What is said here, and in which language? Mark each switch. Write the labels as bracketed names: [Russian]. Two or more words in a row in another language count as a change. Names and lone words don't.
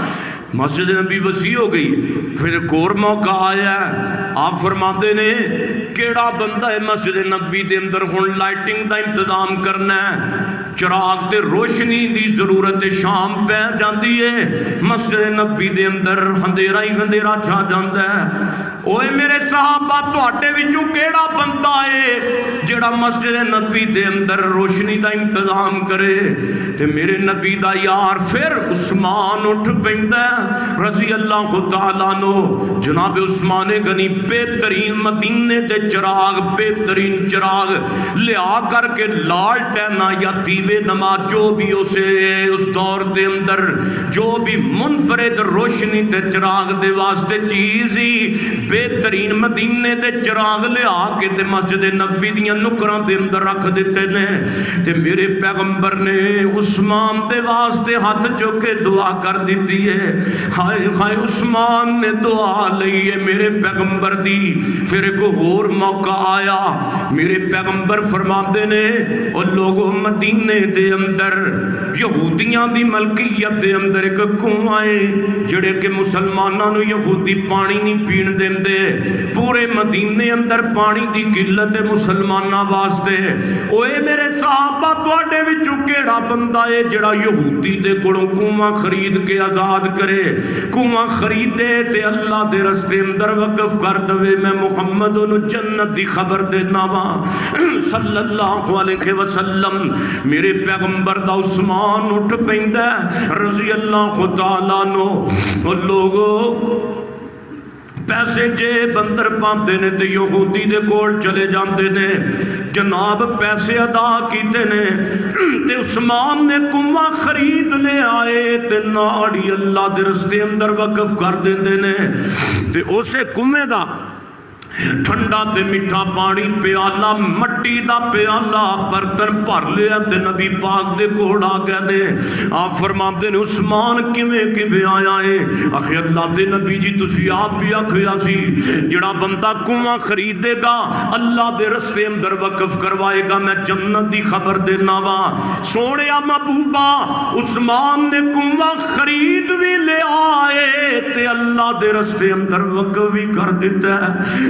[Punjabi] مسجد نبی وسیع ہو گئی، پھر ایک اور موقع آیا ہے، آپ فرماتے نے کیڑا بندہ ہے مسجد نبی دے اندر ہن لائٹنگ دا انتظام کرنا ہے، چراغ تے روشنی دی ضرورت شام پہ جاندی ہے، مسجد نبی دے اندر اندھیرا ہی اندھیرا چھا جاندا ہے۔ اوے میرے صحابہ تواڈے وچوں کیڑا بندہ ہے جڑا مسجد نبی دے اندر روشنی دا انتظام کرے؟ تے میرے نبی دا یار پھر عثمان اٹھ پیندا ہے [Arabic] رضی اللہ تعالیٰ عنہ۔ [Punjabi] جناب عثمان غنی بہترین مدینے دے چراغ، بہترین چراغ لیا کر کے لالٹینا یا دیوے نماز جو بھی اسے اس دور دے اندر جو بھی منفرد روشنی دے چراغ دے واسطے چیز ہی بہترین مدینے دے چراغ لیا کے تے مسجد نبوی دیاں نکراں دے اندر رکھ دیتے نے۔ تے میرے پیغمبر نے عثمان دے واسطے ہاتھ چوک کے دعا کر دیتی ہے۔ ہائے ہائے عثمان نے دعا لئی ہے میرے پیغمبر دی۔ پھر ایک اور موقع آیا، میرے پیغمبر فرماتے نے اور لوگوں مدینے دے اندر یہودیاں دی ملکیت دے اندر ایک کنواں ہے جڑے کہ مسلماناں نو یہودی پانی نہیں پین دیندے، پورے مدینے اندر پانی دی قلت ہے مسلماناں واسطے۔ اوے میرے صحابہ تواڈے وچوں کیڑا بندہ ہے جڑا یہودی دے کولوں کنواں خرید کے آزاد کرے، کنواں خریدے تے اللہ دے رستے اندر وقف کر دے؟ میں محمد انہوں جنت دی خبر دینا وا [Arabic] صلی اللہ علیہ وسلم۔ [Punjabi] میرے پیغمبر دا عثمان اٹھ پیندا [Arabic] رضی اللہ تعالیٰ عنہ۔ [Punjabi] اور لوگوں پیسے جیب اندر پاندے نے تے یہودی دے کول چلے جاندے نے، جناب پیسے ادا کیتے نے تے عثمان نے کنواں خرید لے آئے تے ناڑی اللہ دے رستے اندر وقف کر دیندے نے تے اسے کنویں دا ٹھنڈا تے میٹھا پانی پیالہ مٹی دا پیالہ برتن بھر لیا تے نبی پاک دے کول آ گئے نے۔ آپ فرماتے نے عثمان کیویں آیا ہے؟ آخر اللہ دے نبی جی تسی آپ بھی آکھیا سی جڑا بندہ کنواں خریدے گا اللہ دے رستے اندر وقف کروائے گا میں جنت دی خبر دینا وا۔ سونے محبوبا عثمان نے کنواں خرید بھی لے آئے تے اللہ دے رستے اندر وقف بھی کر دیتا ہے۔